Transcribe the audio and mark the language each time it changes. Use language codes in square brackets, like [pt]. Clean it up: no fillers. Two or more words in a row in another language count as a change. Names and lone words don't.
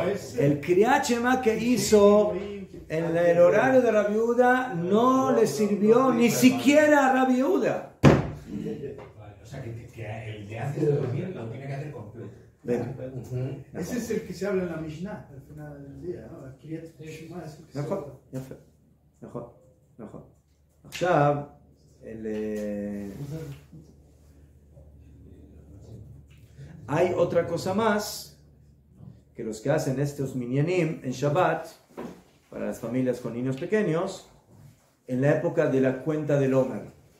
[es] El Kriyat Shema que hizo en el horario de Rabbi Yehuda no le sirvió ni siquiera a Rabbi Yehuda. O sea, que el de antes de dormir lo tiene que hacer completo. Ven. Ese es el que se habla en la Mishnah al final del día, ¿no? El Kriyat Shema es el que se habla. [he] נכון. עכשיו, [es] hay otra cosa más que los que hacen estos minyanim en Shabbat para las familias con niños pequeños en la época de la cuenta del Omer.